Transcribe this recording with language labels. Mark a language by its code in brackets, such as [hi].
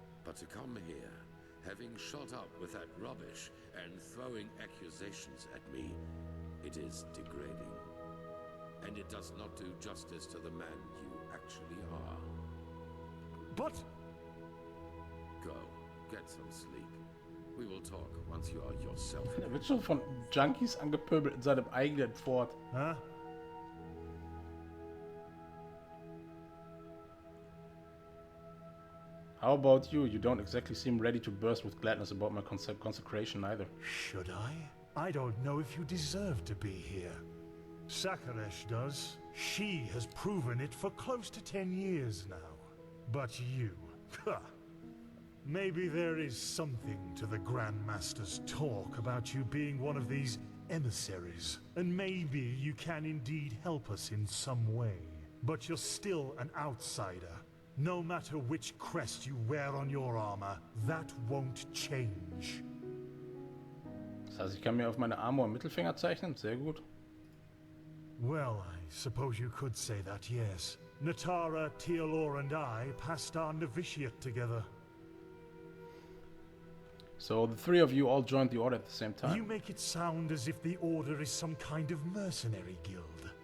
[en] But to come here, having shot up with that rubbish and throwing accusations at me, it is degrading. And it does not do justice to the man you actually are. But... Go, get some sleep. We will talk once you are yourself. [de] Er wird schon von Junkies angepöbelt in seinem eigenen Fort. Huh? [en] How about you? You don't exactly seem ready to burst with gladness about my consecration either. Should I? I don't know if you deserve to be here. Sakaresh does. She has proven it for close to 10 years now. But you... Maybe there is something to the Grandmaster's talk about you being one of these emissaries. And maybe you can indeed help us in some way. But you're still an outsider. No matter which crest you wear on your armor, that won't change. [de] Das heißt, ich kann mir auf meine Armor einen Mittelfinger zeichnen? Sehr gut. [en] Well, I suppose you could say that, yes. Natara, Tealor, and I passed our novitiate together. So the three of you all joined the order at the same time. You make it sound as if the Order is some kind of mercenary guild.